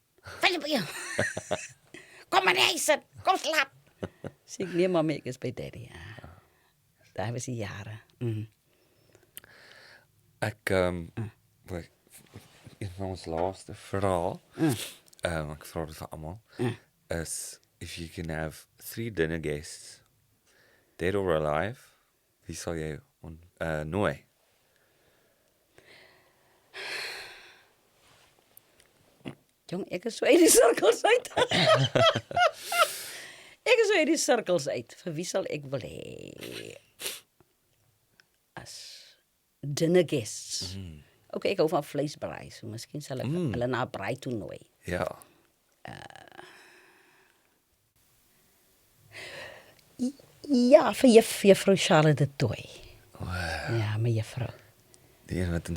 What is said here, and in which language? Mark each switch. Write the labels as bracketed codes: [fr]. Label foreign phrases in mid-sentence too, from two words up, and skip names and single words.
[af] Wat jy by jou? Kom maar huis, kom slaap. Sê ek, nee mami, ek is by daddy, ja. Daar was die jare. Ek, een van ons laaste vrae, ek vra dit vir almal, is, [en] if you can have 3 dinner guests, dead or alive, [af] wie sal jy nooi? Jong, ek is so uit die sirkels uit. Ek is so uit die sirkels uit. Vir wie sal ek wil hê? As [en] dinner guests. [af] Okay, ek hou van vleisbraai, so miskien sal ek hulle na 'n braai toe nooi. Ja. Ja, vir juffrou Charlotte de Tooi. Ja, my juffrou. Die een wat in